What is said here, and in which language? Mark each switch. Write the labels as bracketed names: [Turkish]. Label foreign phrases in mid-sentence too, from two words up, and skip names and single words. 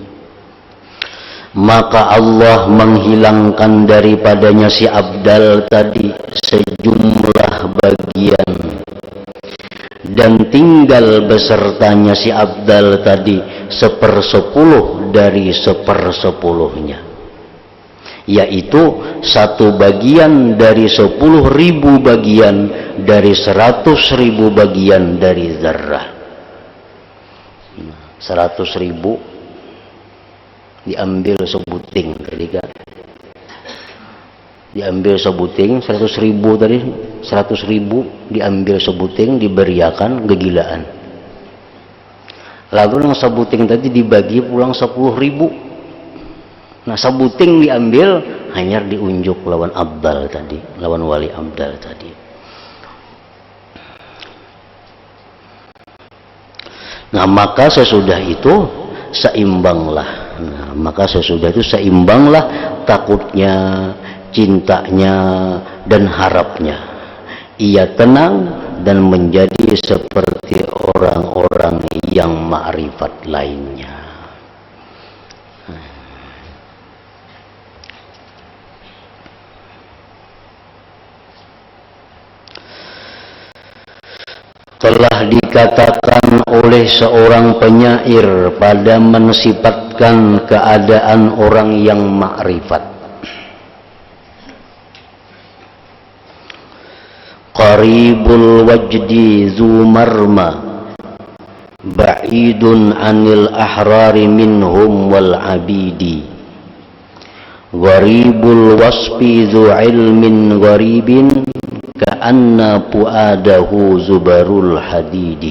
[Indonesian] Maka Allah menghilangkan daripadanya si abdal tadi sejumlah bagian, dan tinggal besertanya si abdal tadi 1/10 dari 1/10-nya, yaitu satu bagian dari 10.000 bagian dari 100.000 bagian dari zarrah. [Banjar] 100.000 diambil sebuting tadi kan, diambil sebuting 100.000 tadi, 100.000 diambil sebuting, diberiakan kegilaan. Lalu yang sebuting tadi dibagi pulang 10.000. Nah, sebuting diambil hanya diunjuk lawan abdal tadi, lawan wali abdal tadi. [Indonesian] Nah, maka sesudah itu seimbanglah. Nah, maka sesudah itu seimbanglah takutnya, cintanya, dan harapnya. Ia tenang dan menjadi seperti orang-orang yang ma'rifat lainnya. Telah dikatakan oleh seorang penyair pada mensifatkan keadaan orang yang ma'rifat. [Arabic] قريب الوجد ذو مرمى، بعيد عن الأحرار منهم والعبيد. غريب الوصف ذو علم غريب، كأن فؤاده زبر الحديد.